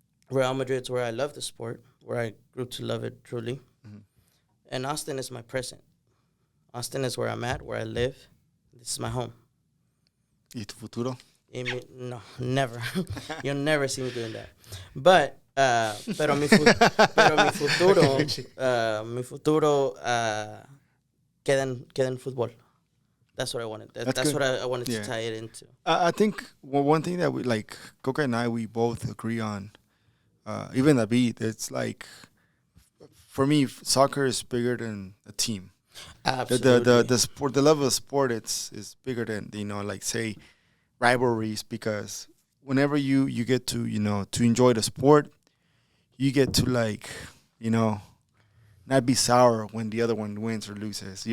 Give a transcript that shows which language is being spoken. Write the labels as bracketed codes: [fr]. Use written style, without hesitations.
[en] Real Madrid is where I love the sport, where I grew to love it truly. And Austin is my present. Austin is where I'm at, where I live. This is my home. [es] ¿Y tu futuro? [en] No, never. You'll never see me doing that. [es] But, pero mi futuro queda en fútbol. [en] That's what I wanted. That's what I wanted to tie it into. I think one thing that we like, Coca and I, we both agree on, even David, it's like, for me, soccer is bigger than a team. Absolutely. The sport, the level of sport, is bigger than, like say rivalries, because whenever you get to to enjoy the sport, you get to not be sour when the other one wins or loses.